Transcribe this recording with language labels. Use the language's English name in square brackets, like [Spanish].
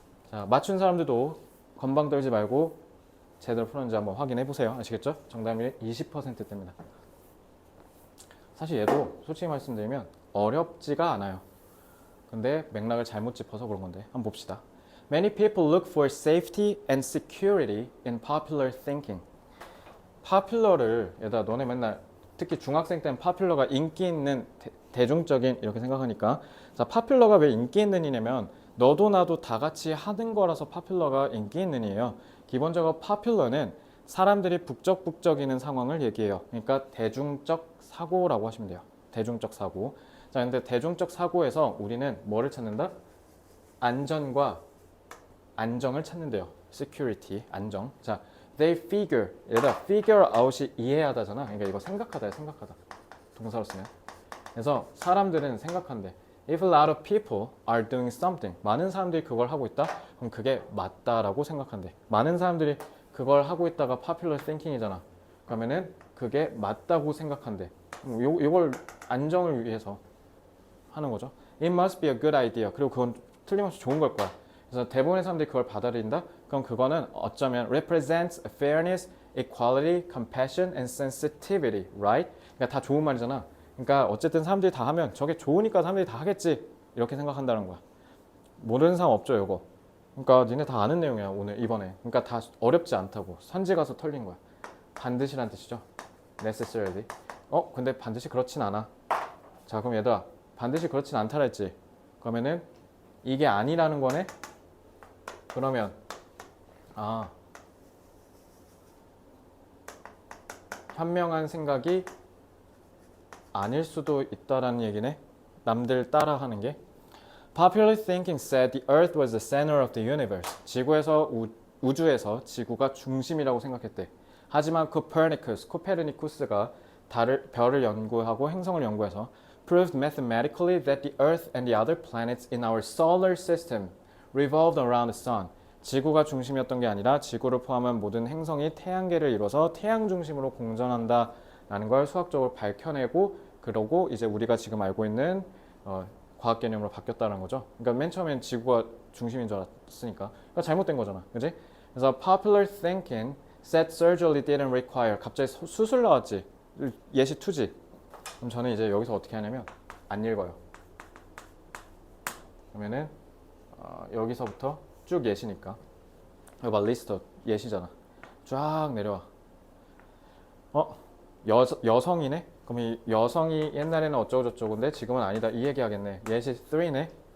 [Korean] 자, 맞춘 사람들도 건방 떨지 말고 제대로 풀었는지 한번 확인해 보세요. 아시겠죠? 정답률 20%대입니다. 사실 얘도 솔직히 말씀드리면 어렵지가 않아요. 근데 맥락을 잘못 짚어서 그런 건데 한번 봅시다. [English] Many people look for safety and security in popular thinking. [Korean] popular를 얘들아 너네 맨날 특히 중학생 때는 popular가 인기 있는 대중적인 이렇게 생각하니까 자 popular가 왜 인기 있는 이냐면 너도 나도 다 같이 하는 거라서 popular가 인기 있는 이에요. 기본적으로 popular는 사람들이 북적북적이는 상황을 얘기해요. 그러니까 대중적 사고라고 하시면 돼요. 대중적 사고. 자, 근데 대중적 사고에서 우리는 뭐를 찾는다? 안전과 안정을 찾는데요. security, 안정. [English] 자, they figure. [Korean] 얘들아, figure out이 이해하다잖아. 그러니까 이거 생각하다야, 생각하다. 동사로 쓰면. 그래서 사람들은 생각한대. [English] If a lot of people are doing something, [Korean] 많은 사람들이 그걸 하고 있다? 그럼 그게 맞다라고 생각한대. 많은 사람들이 그걸 하고 있다가 popular thinking이잖아. 그러면은 그게 맞다고 생각한대. 이걸 안정을 위해서 하는 거죠. [English] It must be a good idea. [Korean] 그리고 그건 틀림없이 좋은 걸 거야. 그래서 대부분의 사람들이 그걸 받아들인다? 그럼 그거는 어쩌면 [English] represents fairness, equality, compassion, and sensitivity, right? [Korean] 그러니까 다 좋은 말이잖아. 그러니까 어쨌든 사람들이 다 하면 저게 좋으니까 사람들이 다 하겠지. 이렇게 생각한다는 거야. 모르는 사람 없죠, 이거. 그러니까 니네 다 아는 내용이야, 오늘 이번에. 그러니까 다 어렵지 않다고. 선지 가서 털린 거야. 반드시란 뜻이죠. necessarily. 근데 반드시 그렇진 않아. 자, 그럼 얘들아, 반드시 그렇진 않다라 했지. 그러면은 이게 아니라는 거네. 그러면 현명한 생각이 아닐 수도 있다라는 얘기네. 남들 따라하는 게. [English] Popular thinking said the Earth was the center of the universe. [Korean] 지구에서 우주에서 지구가 중심이라고 생각했대. 하지만 코페르니쿠스가 별을 연구하고 행성을 연구해서 [English] proved mathematically that the Earth and the other planets in our solar system revolved around the sun. [Korean] 지구가 중심이었던 게 아니라 지구를 포함한 모든 행성이 태양계를 이뤄서 태양 중심으로 공전한다라는 걸 수학적으로 밝혀내고 그러고 이제 우리가 지금 알고 있는 과학 개념으로 바뀌었다는 거죠. 그러니까 맨 처음엔 지구가 중심인 줄 알았으니까. 그러니까 잘못된 거잖아. 그지? 그래서 [English] popular thinking said surgery didn't require. [Korean] 갑자기 수술 나왔지. 예시 2지. 그럼 저는 이제 여기서 어떻게 하냐면 안 읽어요. 그러면은 여기서부터 쭉 예시니까. 이거 봐, 리스트 예시잖아. 쫙 내려와. 여성이네? 그럼 이 여성이 옛날에는 어쩌고저쩌고인데 지금은 아니다. 이 얘기 하겠네. 예시 3네.